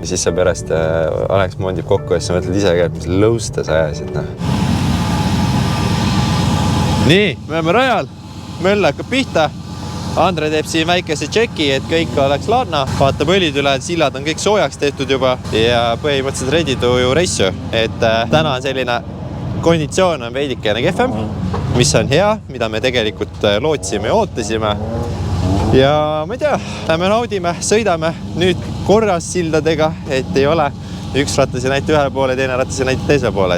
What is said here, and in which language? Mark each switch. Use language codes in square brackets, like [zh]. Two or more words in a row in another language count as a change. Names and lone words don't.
[et] Siis sa pärast Alex mondib kokku ja siis sa mõtled ise ka, et mis lõusta sa ajasid. Nii, me oleme rajal. Möll hakkab pihta. Andre teeb siin väikese tšeki, et kõik oleks laadna. Vaatab õlid üle, sillad on kõik soojaks tehtud juba ja põhimõtteliselt [en] ready to race. [et] Et täna on selline konditsioon on veidikene kehvem, mis on hea, mida me tegelikult lootsime ja ootasime. Ja ma ei tea, lähme naudime, sõidame nüüd korras sildadega, et ei ole üks ratas ja näite ühele poole, teine ratas ja näite teisele poole.